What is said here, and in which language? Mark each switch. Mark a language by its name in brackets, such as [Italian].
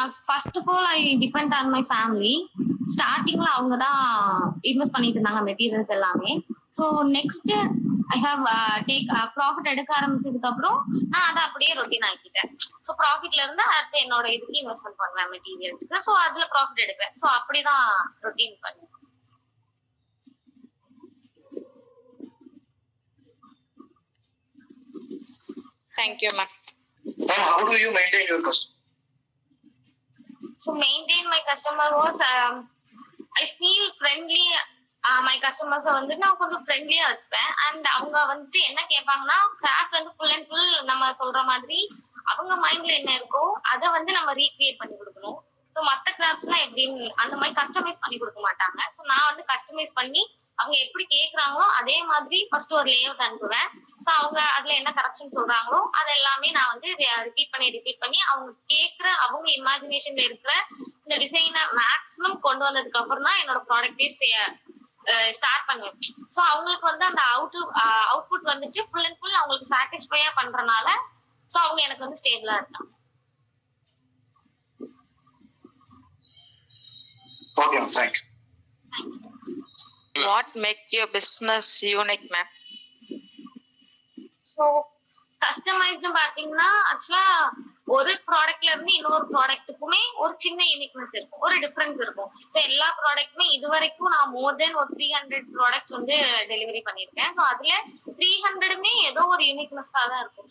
[English] First of all, I depend on my family. [Tamil] ஸ்டார்டிங்ல அவங்க தான் இன்வெஸ்ட் பண்ணிட்டு இருந்தாங்க மெட்டீரியல்ஸ் எல்லாமே. [English] so next I have take profit [Tamil] எடுக்க ஆரம்பிச்சதுக்கு அப்புறம் நான் அதை அப்படியே ரொட்டீன் ஆக்கிட்டேன். ஸோ ப்ராஃபிட்ல இருந்து அடுத்து என்னோட இதுக்கு இன்வெஸ்ட்மெண்ட் பண்ணுவேன் மெட்டீரியல்ஸ்க்கு. ஸோ அதுல ப்ராஃபிட் எடுப்பேன். ஸோ அப்படிதான் ரொட்டீன் பண்ணுவேன். [English] Thank you, ma'am. Ma'am, how do you maintain your customer? So maintain my customer was I feel friendly. [Tamil] My கஸ்டமர்ஸை வந்து நான் கொஞ்சம் ஃப்ரெண்ட்லியா வச்சுப்பேன். அண்ட் அவங்க வந்துட்டு என்ன கேட்பாங்கன்னா கிராஃப்ட் வந்து ஃபுல் அண்ட் ஃபுல் நம்ம சொல்ற மாதிரி அவங்க மைண்ட்ல என்ன இருக்கோ அதை வந்து நம்ம ரீக்ரியேட் பண்ணி கொடுக்கணும். ஸோ மற்ற கிராஃப்ட்ஸ்லாம் எப்படின்னு அந்த மாதிரி கஸ்டமைஸ் பண்ணி கொடுக்க மாட்டாங்க. ஸோ நான் வந்து கஸ்டமைஸ் பண்ணி அவங்க எப்படி கேட்குறாங்களோ அதே மாதிரி ஃபர்ஸ்ட் ஒரு லேஅவுட் அனுப்புவேன். ஸோ அவங்க அதுல என்ன கரெக்ஷன் சொல்றாங்களோ அது எல்லாமே நான் வந்து ரிப்பீட் பண்ணி அவங்க கேட்குற அவங்க இமேஜினேஷன்ல இருக்கிற இந்த டிசைனை மேக்ஸிமம் கொண்டு வந்ததுக்கு அப்புறம் தான் என்னோட ப்ராடக்டே ஸ்டார்ட் பண்ணுவேன். ஸோ அவங்களுக்கு வந்து அந்த அவுட்புட் வந்துட்டு ஃபுல் அண்ட் ஃபுல் அவங்களுக்கு சாட்டிஸ்ஃபையா பண்றனால ஸோ அவங்க எனக்கு வந்து ஸ்டேபிளா இருக்காங்க. [English] Okay, ma'am, thank you. What makes your business unique, ma'am? [Tamil] So customised பாத்தீங்கன்னா ஆக்சுவலா ஒரு ப்ராடக்ட்ல இருந்து இன்னொரு ப்ராடக்ட்டுக்குமே ஒரு சின்ன யூனிக்னஸ் இருக்கும், ஒரு டிஃபரன்ஸ் இருக்கும். ஸோ எல்லா ப்ராடக்ட்டுமே இது வரைக்கும் நான் மோர் தென் ஒரு 300 ப்ராடக்ட்ஸ் வந்து டெலிவரி பண்ணியிருக்கேன். ஸோ அதுல 300மே ஏதோ ஒரு யூனிக்னஸா தான் இருக்கும்.